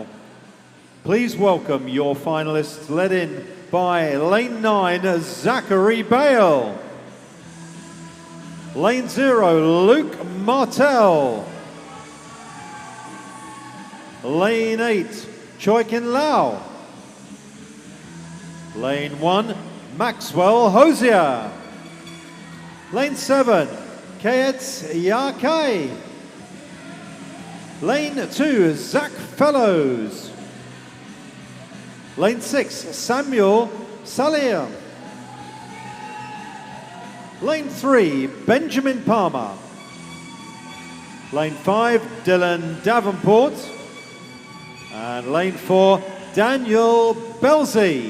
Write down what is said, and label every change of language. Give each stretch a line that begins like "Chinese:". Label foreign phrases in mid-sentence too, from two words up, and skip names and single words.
English: Please welcome your finalists, led in by lane 9, Zachary Bale. Lane 0, Luke Martel. Lane 8, Choi Kin Lau. Lane 1, Maxwell Hosier. Lane 7, Kayet Yakai. Lane 2, Zach Fellows. Lane 6, Samuel Salir. Lane 3, Benjamin Palmer. Lane 5, Dylan Davenport. And lane 4, Daniel Belzy.